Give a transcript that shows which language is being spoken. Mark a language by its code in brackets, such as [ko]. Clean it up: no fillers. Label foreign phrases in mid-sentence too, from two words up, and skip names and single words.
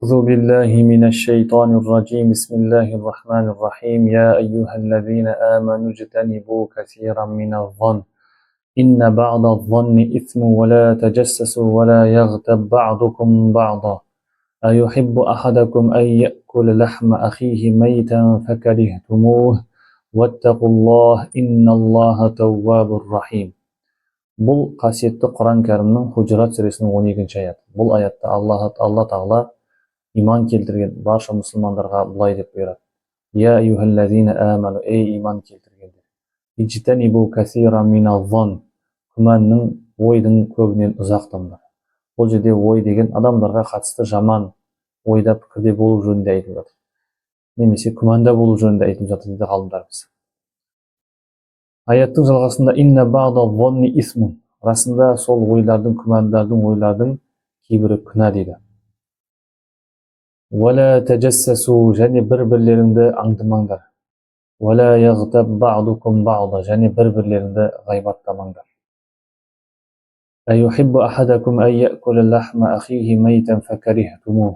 [ar] أعوذ بالله من الشيطان الرجيم بسم الله الرحمن الرحيم يا أيها الذين آمنوا اجتنبوا كثيرا من الظن إن بعض الظن إثم ولا تجسسوا ولا يغتب بعضكم بعضا أيحب أحدكم أن يأكل لحم أخيه ميتا فكرهتموه واتقوا الله إن الله تواب رحيم. [kk] Бұл қасиетті Құран кәрімнің Худжрат сүресінің 12-ші аяты. Бұл аятта Алла Тағала иман келтірген барша мұсылмандарға былай деп бұйырады. [ar] يا أيها الذين آمنوا, [kk] ей иман келтіргендер. [ar] اجتنبوا كثيرا من الظن, [kk] күмәннің, ойдың көбінен ұзақтаңдар. Бұл жерде ой деген адамдарға қатысты жаман ойда пікірде болу жөнінде айтылып жатыр. Немесе күмәнда болу жөнінде айтылып жатыр дейді ғалымдарымыз. Аяттың жалғасында [ar] إن بعض الظن إثم, [kk] расында сол ойлардың, күмәндардың, ойлардың кейбірі күнә дейді. [ar] ولا تجسسوا, [kk] және бір-бірлеріңді аңдымаңдар. [ar] ولا يغتب بعضكم بعضا, [kk] және бір-бірлеріңді ғайбаттамаңдар. [ar] أيحب أحدكم أن يأكل لحم أخيه ميتا فكرهتموه.